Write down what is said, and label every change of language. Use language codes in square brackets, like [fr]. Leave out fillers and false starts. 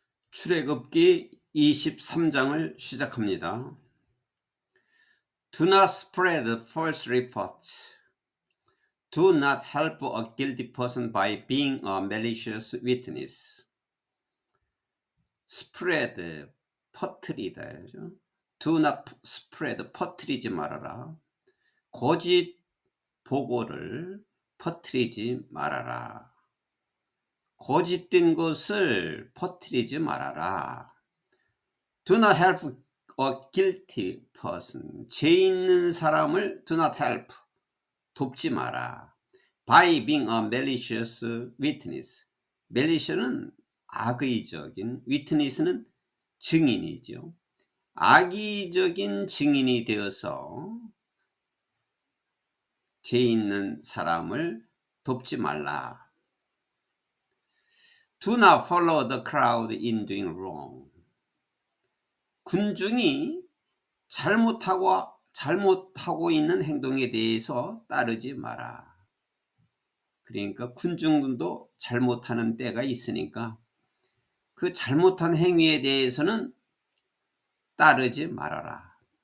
[ko] 출애굽기 23장을 시작합니다. [en] Do not spread false reports. Do not help a guilty person by being a malicious witness. [ko] spread, 퍼뜨리다. [en] do not spread, [ko] 퍼뜨리지 말아라. 거짓 보고를 퍼뜨리지 말아라. 거짓된 것을 퍼뜨리지 말아라. [en] Do not help a guilty person. [ko] 죄 있는 사람을 [en] do not help. [ko] 돕지 마라. [en] By being a malicious witness. [ko] malicious는 악의적인, witness는 증인이죠. 악의적인 증인이 되어서 죄 있는 사람을 돕지 말라. [en] Do not follow the crowd in doing wrong. [ko] 군중이 잘못하고 있는 행동에 대해서 따르지 마라. 그러니까 군중도 잘못하는 때가 있으니까 그 잘못한 행위에 대해서는 따르지 말아라.